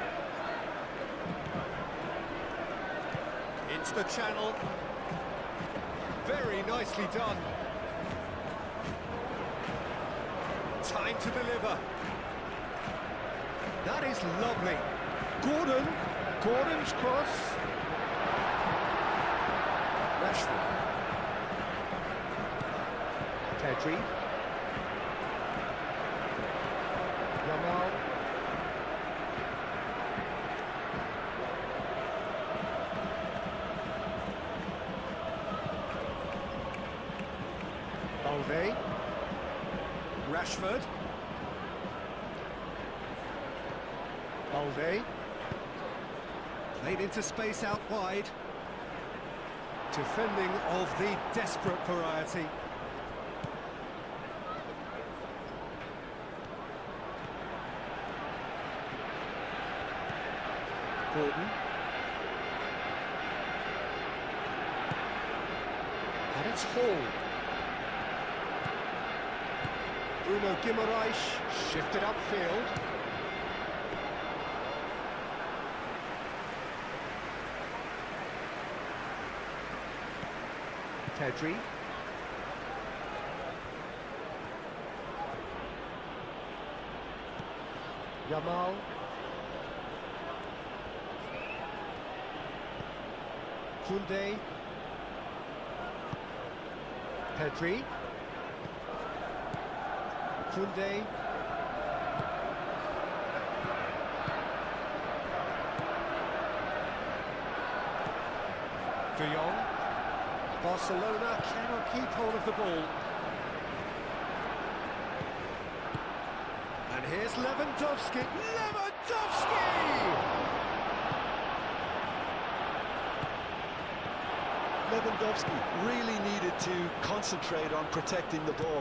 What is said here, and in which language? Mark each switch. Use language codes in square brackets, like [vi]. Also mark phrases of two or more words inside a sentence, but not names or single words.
[en] Into the channel. Very nicely done. Time to deliver. That is lovely. Gordon. Gordon's cross. Rashford. Pedri. Yamal. Balde. Rashford. Balde. Played into space out wide. Defending of the desperate variety. Gordon. And it's Hall. Bruno Guimaraes shifted upfield. Pedri. Yamal. Koundé. Pedri. Koundé. De Jong. Barcelona cannot keep hold of the ball. And here's Lewandowski. Lewandowski! Lewandowski really needed to concentrate on protecting the ball.